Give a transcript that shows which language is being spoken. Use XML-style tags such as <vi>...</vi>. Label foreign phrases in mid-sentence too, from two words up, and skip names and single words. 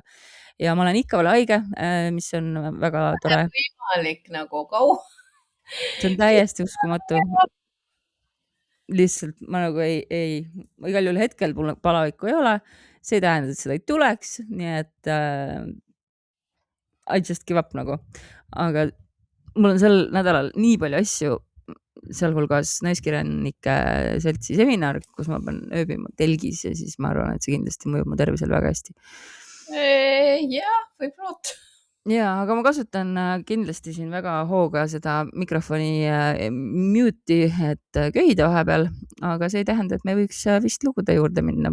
<et>Ja ma olen ikka veel haige, mis on väga tore. Võimalik nagu kaua. See on täiesti uskumatu. Lihtsalt ma nagu igal juhul hetkel palavikku ei ole. See ei tähenda, et seda ei tuleks, nii et</et> <en>I just give up</en> <et>nagu. Aga mul on sel nädalal nii palju asju, sealhulgas Naiskirjanike seltsi seminar, kus ma pean ööbima telgis ja siis ma arvan, et see kindlasti mõjub mu tervisel väga hästi. Jah, võib loota. Jaa, aga ma kasutan kindlasti siin väga hooga seda mikrofoni mute'i, et köhida vahepeal, aga see ei tähenda, et me võiks vist lugude juurde minna.</et>